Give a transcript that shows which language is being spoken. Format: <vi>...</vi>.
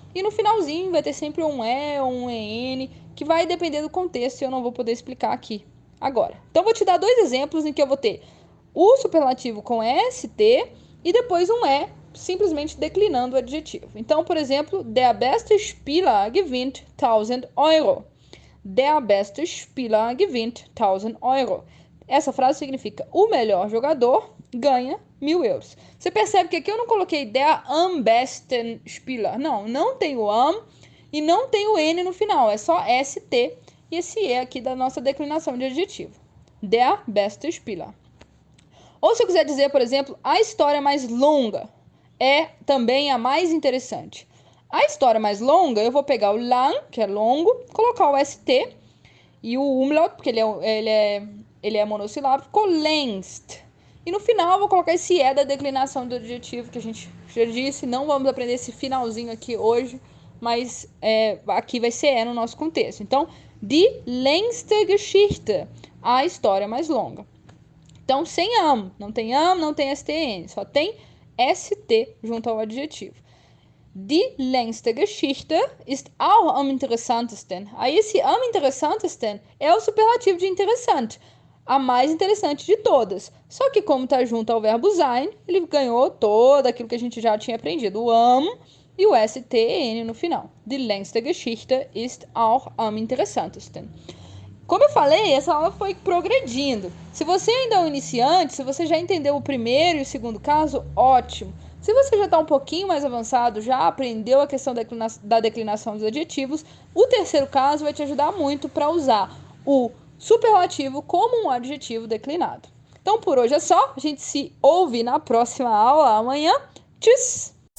<pt>E no finalzinho vai ter sempre um E ou um EN, que vai depender do contexto e eu não vou poder explicar aqui agora. Então, vou te dar dois exemplos em que eu vou ter o superlativo com ST e depois um E, simplesmente declinando o adjetivo.</pt> <de>Então, por exemplo, der beste Spieler gewinnt 1.000 Euro. Der beste Spieler gewinnt 1.000 Euro.</de> <pt>Essa frase significa o melhor jogador ganha 1.000 euros. Você percebe que aqui eu não coloquei</pt> <de>der am besten Spieler.</de> <pt>Não tem o am e não tem o N no final. É só ST e esse E aqui da nossa declinação de adjetivo.</pt> <de>Der beste Spieler.</de> <pt>Ou se eu quiser dizer, por exemplo, a história mais longa é também a mais interessante. A história mais longa, eu vou pegar o lang, que é longo, colocar o ST e o umlaut, porque ele é monossilábico, ficou längst. E no final eu vou colocar esse E da declinação do adjetivo que a gente já disse. Não vamos aprender esse finalzinho aqui hoje, mas aqui vai ser E no nosso contexto. Então,</pt> <de>die längste Geschichte,</de> <pt>a história mais longa. Então, sem am, não tem STN, só tem ST junto ao adjetivo.</pt> <de>Die längste Geschichte ist auch am interessantesten.</de> <pt>Aí esse</pt> <de>am interessantesten</de> <pt>é o superlativo de interessante, a mais interessante de todas. Só que como está junto ao verbo sein, ele ganhou todo aquilo que a gente já tinha aprendido, o am e o STN no final.</pt> <de>Die längste Geschichte ist auch am interessantesten.</de> <pt>Como eu falei, essa aula foi progredindo. Se você ainda é um iniciante, se você já entendeu o primeiro e o segundo caso, ótimo. Se você já está um pouquinho mais avançado, já aprendeu a questão da declinação dos adjetivos, o terceiro caso vai te ajudar muito para usar o superlativo como um adjetivo declinado. Então, por hoje é só. A gente se ouve na próxima aula amanhã. Tchau!</pt>